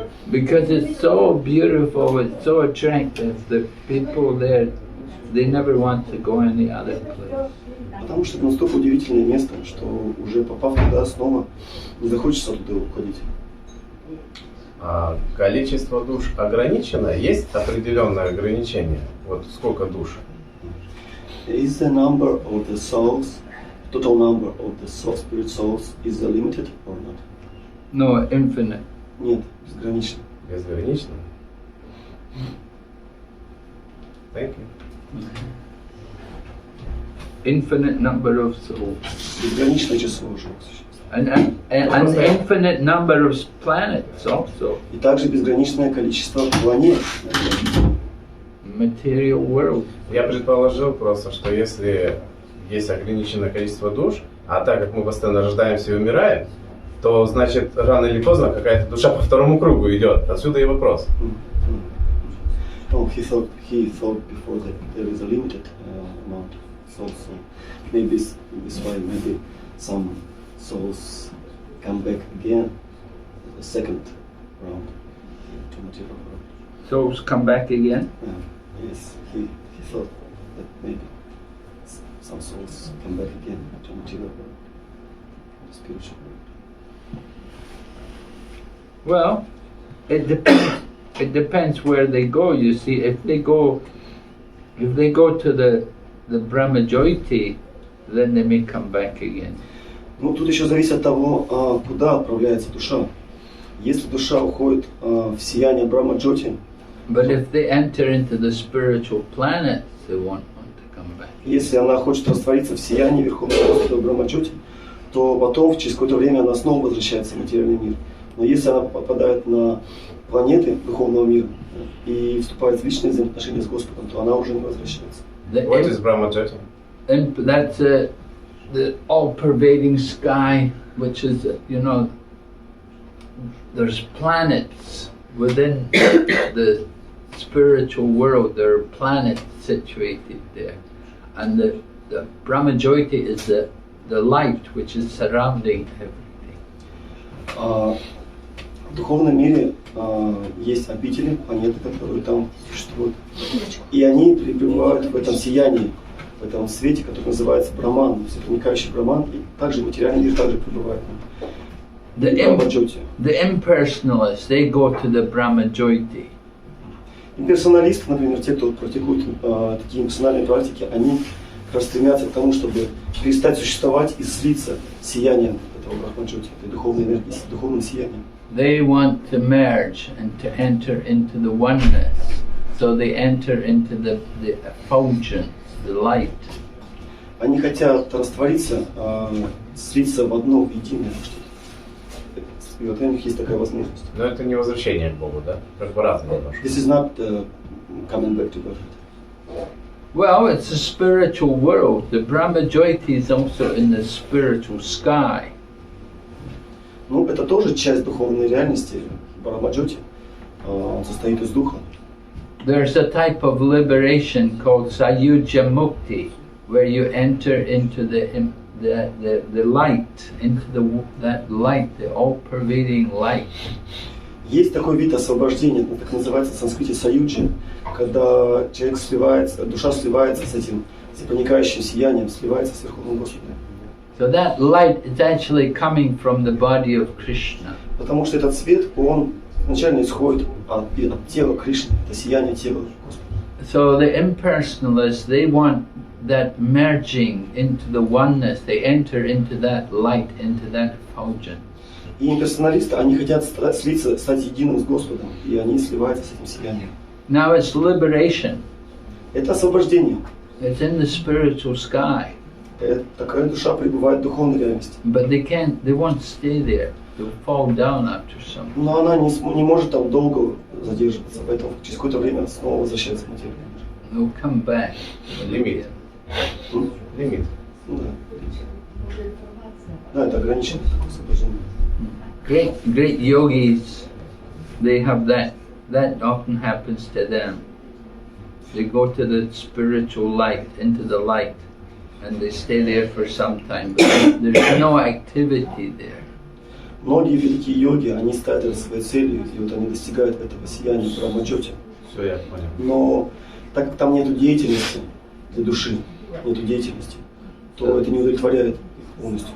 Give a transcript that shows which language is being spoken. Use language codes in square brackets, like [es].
[en] Because it's so beautiful, it's so attractive, the people there, they never want to go any other place. [ru] Потому что это настолько удивительное место, что уже попав туда снова, не захочется оттуда уходить. Количество душ ограничено? Есть определенное ограничение? Вот сколько душ? [en] Is the number of the souls, total number of the soul, spirit souls, is it limited or not? No, infinite. [ru] Нет, безгранично. Безгранично? [en] Thank you. Infinite number of souls. [ru] Безграничное число живых существ. [en] And an infinite number of planets also. [ru] И также безграничное количество планет. [en] Material world. [ru] Я предположил просто, что если есть ограниченное количество душ, а так как мы постоянно рождаемся и умираем, то значит рано или поздно какая-то душа по второму кругу идет. Отсюда и вопрос. [en] Oh, he thought before that there is a limited amount of souls. So maybe this why maybe some souls come back again, the second round to material world. Souls come back again. Yes, he thought that maybe some souls come back again to material world, the spiritual world. Well, it depends. It depends where they go. You see, if they go to the Brahmajyoti, then they may come back again. [ru] Ну, тут еще зависит от того, куда отправляется душа. Если душа уходит в сияние Брахма-джоти, [en] But if they enter into the spiritual planets, they won't want to come back. [ru] если она хочет раствориться в сиянии Верховного Господа Брахма-джоти, то потом, через какое-то время, она снова возвращается в материальный мир. Но если она попадает на планеты Духовного мира и вступает в личные взаимоотношения с Господом, то она уже не возвращается. [en] What is Brahmajyoti? And that's the all-pervading sky, which is, there's planets within the spiritual world. There are planets situated there, and the Brahmajyoti is the light which is surrounding everything. [ru] В духовном мире есть обители, планеты, которые там существуют. И они пребывают в этом сиянии, в этом свете, который называется Браман, всепроникающий Браман, и также материальный мир также пребывает. [en] The impersonalists, they go to the Brahmajyoti. [ru] Имперсоналисты, например, те, кто практикуют такие имперсональные практики, они как раз стремятся к тому, чтобы перестать существовать и слиться с сиянием этого Брахмаджоти, этой духовной энергии, с духовным сиянием. [en] They want to merge and to enter into the oneness. So they enter into the effulgence, the light. [ru] Они хотят раствориться, слиться в одно единое что-то. И вот у них есть такая возможность. Но это не возвращение к Богу, да? Как бы разные немножко. [en] This is not coming back to God. Well, it's a spiritual world. The Brahmajyoti is also in the spiritual sky. [ru] Ну, это тоже часть духовной реальности. Брахмаджоти, он состоит из духа. [en] There's a type of liberation called Sayuja Mukti, where you enter into the light, into that light, the all-pervading light. [ru] Есть такой вид освобождения, так называется в санскрите саюджи, когда человек сливается, душа сливается с этим всепроникающим сиянием, сливается с Верховным Господом. [en] So that light is actually coming from the body of Krishna. [ru] Потому что этот свет, он изначально исходит от тела Кришны, это сияние тела Господа. [en] So the impersonalists, they want that merging into the oneness. They enter into that light, into that effulgence. [ru] И имперсоналисты, они хотят слиться, стать единым с Господом, и они сливаются с этим сиянием. [en] Now it's liberation. [ru] Это освобождение. [en] It's in the spiritual sky. [ru] Такая душа пребывает в духовной реальности. [en] But they won't stay there. They'll fall down after some. [ru] Но она не может там долго задерживаться, поэтому через какое-то время снова возвращается в материю. [en] They'll come back. [ru] Лимит. Лимит. Ну да. Да, это ограниченное такое освобождение. [en] Great yogis, they have that. That often happens to them. They go to the spiritual light, into the light, and they stay there for some time. But there's no activity there. [ru] Многие великие йоги, они ставят своей целью, и вот они достигают этого сияния Брахмаджоти. Все, я понял. Но так как там нету деятельности для души, нету деятельности, то это не удовлетворяет их полностью.